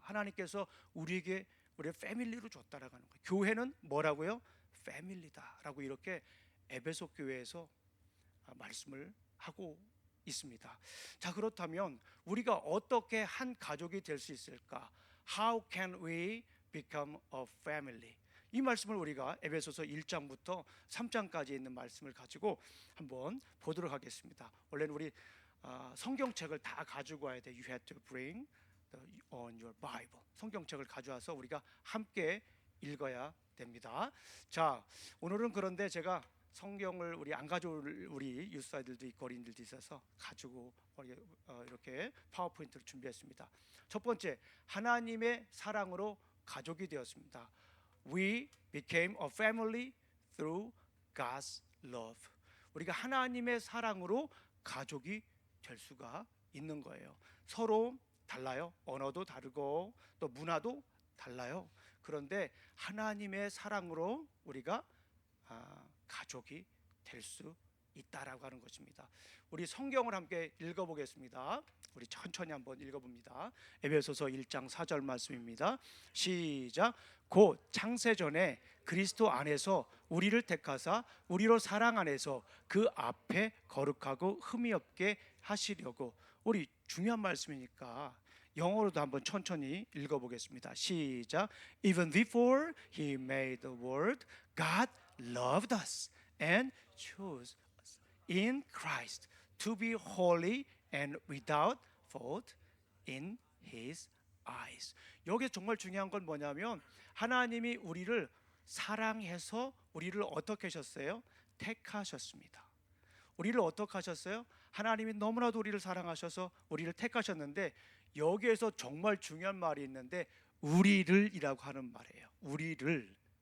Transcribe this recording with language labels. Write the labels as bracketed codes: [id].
[ko] 하나님께서 우리에게 우리의 패밀리로 줬다라고 하는 거예요. 교회는 뭐라고요? 패밀리다라고 이렇게 에베소 교회에서 말씀을 하고 있습니다. 자, 그렇다면 우리가 어떻게 한 가족이 될 수 있을까? [en] How can we become a family? [ko] 이 말씀을 우리가 에베소서 1장부터 3장까지 있는 말씀을 가지고 한번 보도록 하겠습니다. 원래는 우리 성경책을 다 가지고 와야 돼. [en] You had to bring on your Bible. [ko] 성경책을 가져와서 우리가 함께 읽어야 됩니다. 자, 오늘은 그런데 제가 성경을 우리 안 가져올 우리 유스아이들도 있고 어린이들도 있어서 가지고 이렇게 파워포인트를 준비했습니다. 첫 번째, 하나님의 사랑으로 가족이 되었습니다. [en] We became a family through God's love. [ko] 우리가 하나님의 사랑으로 가족이 될 수가 있는 거예요. 서로 달라요. 언어도 다르고 또 문화도 달라요. 그런데 하나님의 사랑으로 우리가 가족이 될 수 있다라고 하는 것입니다. 우리 성경을 함께 읽어보겠습니다. 우리 천천히 한번 읽어봅니다. 에베소서 1장 4절 말씀입니다. 시작. 곧 창세전에 그리스도 안에서 우리를 택하사 우리로 사랑 안에서 그 앞에 거룩하고 흠이 없게 하시려고. 우리 중요한 말씀이니까 영어로도 한번 천천히 읽어보겠습니다. 시작. [en] Even before he made the world, God loved us and chose us in Christ to be holy and without fault in his eyes. [ko] 여기 정말 중요한 건 뭐냐면 하나님이 우리를 사랑해서 우리를 어떻게 하셨어요? 택하셨습니다. 우리를 어떻게 하셨어요? 하나님이 너무나도 우리를 사랑하셔서 우리를 택하셨는데 여기에서 정말 중요한 말이 있는데 우리를이라고 하는 말이에요. 우리를.